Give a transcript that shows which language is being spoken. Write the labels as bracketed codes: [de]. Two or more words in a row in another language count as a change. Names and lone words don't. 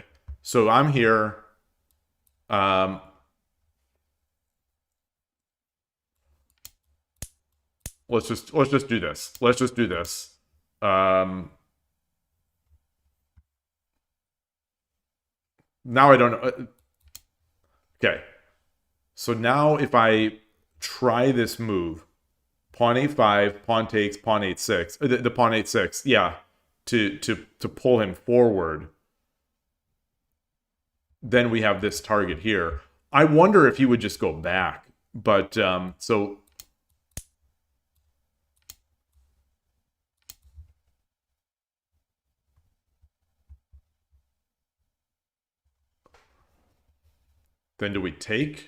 [en] So I'm here. Let's just do this. Now I don't know. Okay. So now if I try this move, pawn a5, pawn takes, pawn 8-6, the pawn 8-6, yeah, to pull him forward, then we have this target here. I wonder if he would just go back, but so then do we take?